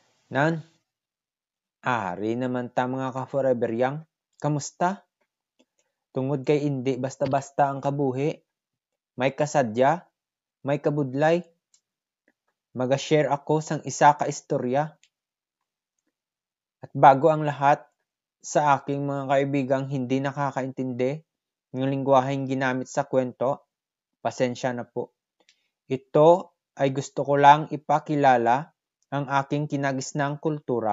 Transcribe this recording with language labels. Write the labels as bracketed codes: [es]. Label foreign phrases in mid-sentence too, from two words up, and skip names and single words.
[hil] Nan, ari naman ta mga ka-forever young. Kamusta? Tungod kay hindi basta-basta ang kabuhi. May kasadya, may kabudlay. Maga-share ako sang isa ka istorya. [tl] At bago ang lahat, sa aking mga kaibigang hindi nakakaintindi ng lingwaheng ginamit sa kwento, pasensya na po. Ito ay gusto ko lang ipakilala ang aking kinagisnang kultura.